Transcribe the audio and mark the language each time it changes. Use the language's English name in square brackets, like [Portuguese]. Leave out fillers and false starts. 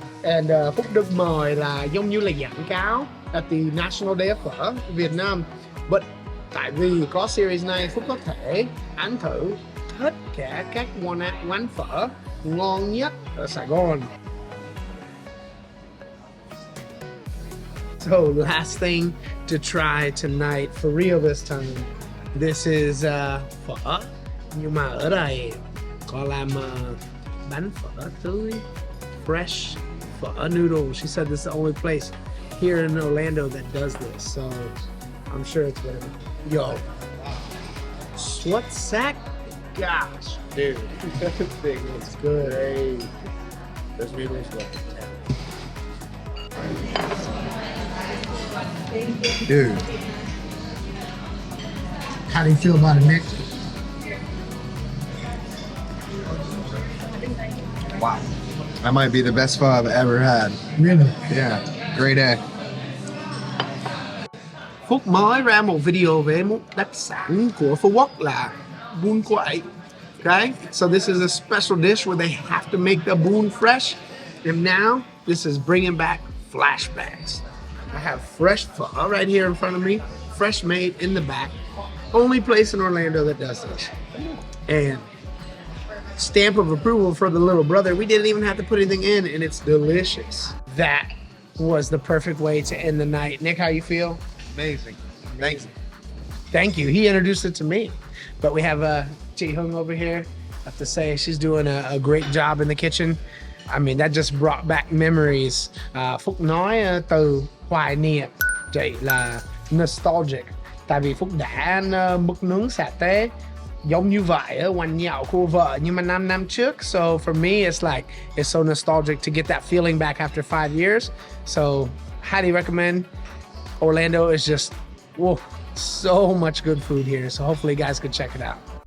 [English] And [Vietnamese] Phúc được mời là giống như là quảng cáo [English] at the National Day of [Vietnamese] Phở Việt Nam. [English] But [Vietnamese] tại vì có series này, Phúc có thể ăn thử tất cả các quán phở ngon nhất ở Sài Gòn. [English] So last thing to try tonight, for real this time. This is phở, [Vietnamese] nhưng mà ở đây có làm bánh phở tươi, [English] fresh phở noodle. She said this is the only place here in Orlando that does this, so I'm sure it's better. Yo, [Vietnamese] xuất sắc [English] gosh, dude. This thing is great. Let's read this one. Dude, How do you feel about it, Nick? wow. That might be the best pho I've ever had. Really? Yeah, great egg. [Vietnamese] Phúc mới ra một video về một đặc sản của Phú Quốc là bún quậy. [English] Okay, so this is a special dish where they have to make the bún fresh, and now this is bringing back flashbacks. I have fresh pho right here in front of me, fresh made in the back. Only place in Orlando that does this. And stamp of approval for the little brother. We didn't even have to put anything in, and it's delicious. That was the perfect way to end the night. Nick, how you feel? Amazing. Thanks. Thank you. He introduced it to me. But we have Ji Hung over here. I have to say, she's doing a great job in the kitchen. I mean, that just brought back memories. [Vietnamese] Phúc nói từ hoài niệm, chị là nostalgic. Tại vì Phúc đã ăn mực nướng xả tế giống như vậy ở quán nhậu của vợ nhưng mà 5 năm trước. [English] So for me, it's like, it's so nostalgic to get that feeling back after 5 years. So highly recommend. Orlando is just, whoa, so much good food here. So hopefully you guys can check it out.